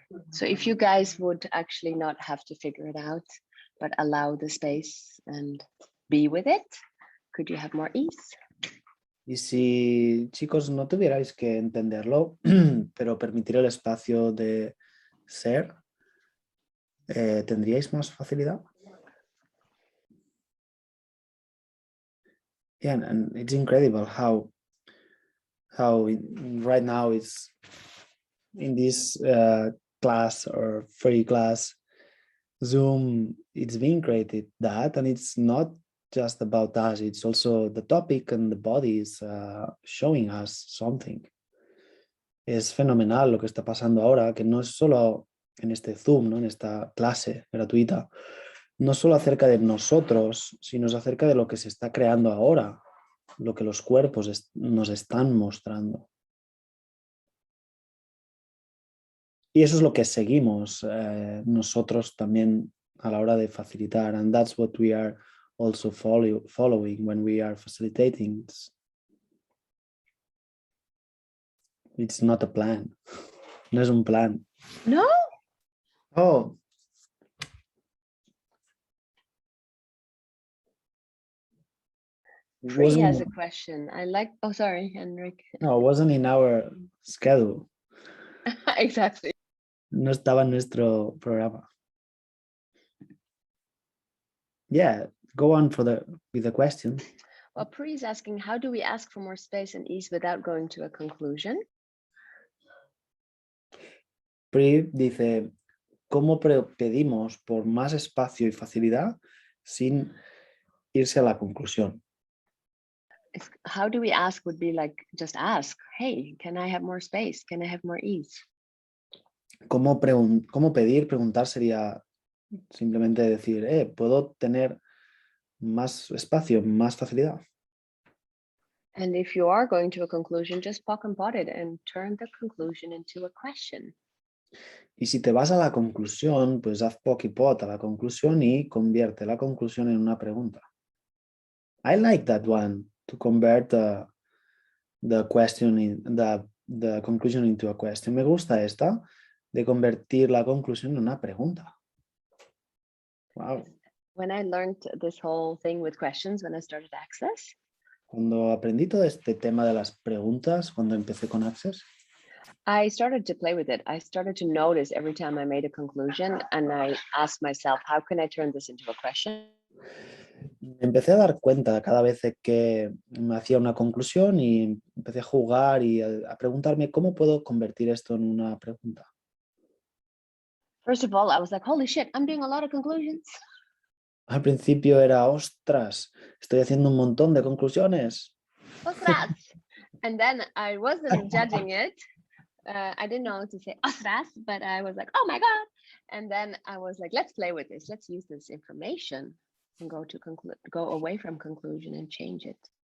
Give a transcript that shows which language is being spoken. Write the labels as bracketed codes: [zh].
[en] So if you guys would actually not have to figure it out, but allow the space and be with it, could you have more ease? [es] Y si, chicos, no tuvierais que entenderlo, pero permitir el espacio de ser, ¿tendríais más facilidad? [en] Yeah, and it's incredible how right now it's in this class or free class, Zoom, it's being created that, and it's not just about us, it's also the topic and the body is showing us something. [es] Es fenomenal lo que está pasando ahora, que no es solo en este Zoom, ¿no? En esta clase gratuita, no solo acerca de nosotros, sino es acerca de lo que se está creando ahora, lo que los cuerpos nos están mostrando. Y eso es lo que seguimos nosotros también a la hora de facilitar. [en] And that's what we are also following when we are facilitating. It's not a plan. [es] No es un plan. [en] No? Oh. Free has a question. I like, oh, sorry, Enric. No, it wasn't in our schedule. Exactly. [es] No estaba en nuestro programa. [en] Yeah, go on with the question. Well, Pri is asking, how do we ask for more space and ease without going to a conclusion? [es] Pri dice, ¿cómo pedimos por más espacio y facilidad sin irse a la conclusión. [en] How do we ask would be like, just ask, hey, can I have more space? Can I have more ease? [es] ¿Cómo pedir? Preguntar sería simplemente decir, ¿puedo tener más espacio, más facilidad? [en] And if you are going to a conclusion, just poke and pot it and turn the conclusion into a question. [es] Y si te vas a la conclusión, pues haz poke y pot a la conclusión y convierte la conclusión en una pregunta. [en] I like that one, to convert the question the conclusion into a question. [es] Me gusta esta, de convertir la conclusión en una pregunta. [en] Wow. When I learned this whole thing with questions, when I started Access, [es] Cuando aprendí todo este tema de las preguntas, cuando empecé con Access, [en] I started to play with it. I started to notice every time I made a conclusion, and I asked myself, how can I turn this into a question? [es] me empecé a dar cuenta cada vez que me hacía una conclusión y empecé a jugar y a preguntarme cómo puedo convertir esto en una pregunta. [en] First of all, I was like, holy shit, I'm doing a lot of conclusions. [es] Al principio era, ostras, estoy haciendo un montón de conclusiones. Ostras. [en] And then I wasn't judging it. I didn't know to say ostras, but I was like, oh my God. And then I was like, let's play with this. Let's use this information and go away from conclusion and change it.